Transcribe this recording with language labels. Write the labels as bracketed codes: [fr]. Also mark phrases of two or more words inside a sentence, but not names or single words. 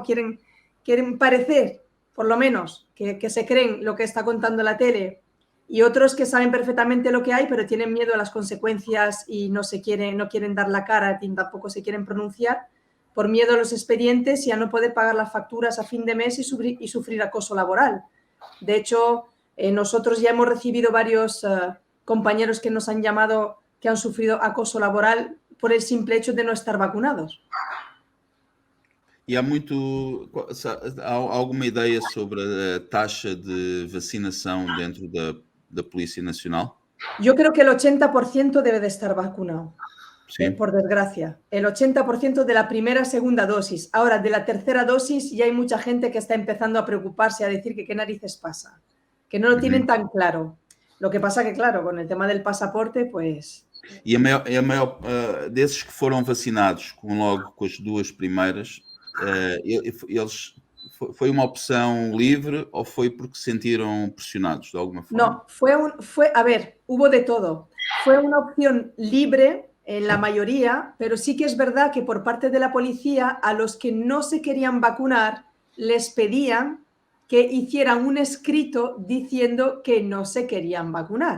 [es] Quieren parecer, por lo menos, que se creen lo que está contando la tele, y otros que saben perfectamente lo que hay, pero tienen miedo a las consecuencias y no quieren dar la cara, y tampoco se quieren pronunciar por miedo a los expedientes y a no poder pagar las facturas a fin de mes y sufrir acoso laboral. De hecho, nosotros ya hemos recibido varios compañeros que nos han llamado que han sufrido acoso laboral por el simple hecho de no estar vacunados. [pt] E há alguma ideia sobre a taxa de vacinação dentro da Polícia Nacional? [es] Yo creo que el 80% debe de estar vacunado, [pt] Sim. [es] por desgracia. El 80% de la primera, segunda dosis. Ahora, de la tercera dosis ya hay mucha gente que está empezando a preocuparse, a decir que qué narices pasa, que no lo tienen tan claro. Lo que pasa que, claro, con el tema del pasaporte, pues... [pt] E a maior desses que foram vacinados logo com as 2 primeiras, eles foi uma opção livre ou foi porque se sentiram pressionados de alguma forma? [es] No, a ver, hubo de todo. Fue una opción libre en la mayoría, pero sí que es verdad que por parte de la policía a los que no se querían vacunar les pedían que hicieran un escrito diciendo que no se querían vacunar.